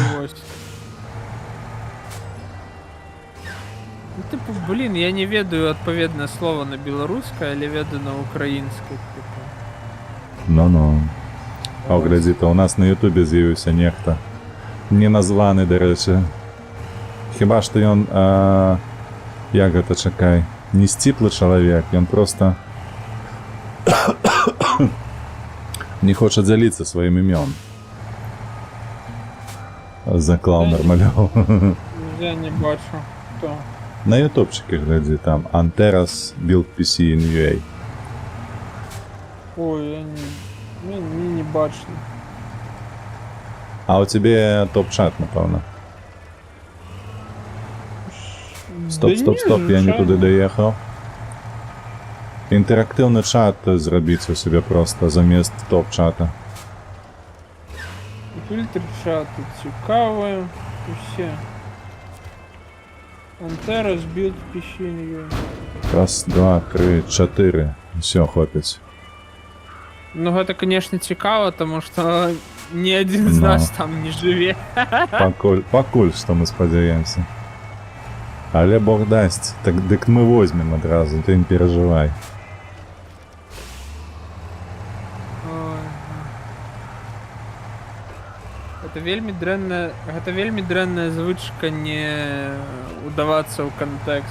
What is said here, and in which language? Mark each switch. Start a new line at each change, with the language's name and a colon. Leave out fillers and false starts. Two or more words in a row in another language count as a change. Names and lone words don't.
Ukrainian: Ну, типу, блін, я
Belarusian: не ведаю
Ukrainian: відповідне слово на білоруське, але ведаю на українське, типу. Ну-ну. А гляді, то у нас на ютубі з'явився нехто. Неназваний, до речі.
Belarusian: Хіба што ён, як гэта, чакай, не сціплы чалавек, ён просто не хоча дзяліцца сваім імём. Заклаў нармалёў. Я не бачу, хто. На ютубчике глядзі, там, Anteras Build PC in UA. Ой, я не бачу.
Ukrainian: А у тебе топ-чат, напевно. Стоп, я не туди доїхав. Інтерактивний чат зробіть у себе просто замість топ-чата. Фільтр чату цікаве. Усе. Anteras Build PC in UA. Раз, два, три, чотири. Все, хлопець.
Belarusian: Ну, гэта, конечно, цікаво,
Ukrainian: тому що
Belarusian: ні один з нас там не живе. Пакуль, што мы спадзяемся. Але Бог дасть, так дык мы возьмем адразу, ты не переживай. Гэта вельмі дрэнная звычка не удавацца ў кантэкст.